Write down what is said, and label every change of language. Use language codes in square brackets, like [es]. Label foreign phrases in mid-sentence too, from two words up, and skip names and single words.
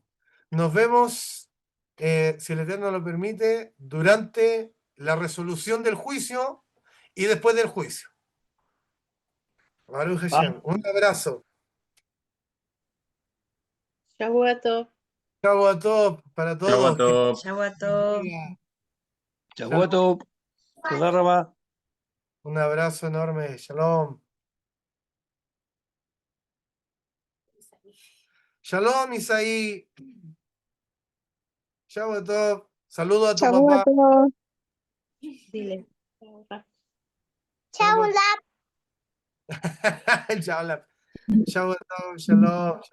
[es] Nos vemos, si el Eterno lo permite, durante la resolución del juicio y después del juicio. [he] ברוך השם. [es] Un abrazo. [he] שבת טוב. שבת טוב [es] para todos. Que [he] Shabbat Shabbat [es] Dios [he] Tov. [es] bendiga. [he] שבוע טוב, תודה רבה. [es] Un abrazo enorme. [he] שלום. שלום, Isaí. שבת טוב. [es] Saludo a tu papá. Dile. [he] שבת שבת טוב. Shalom.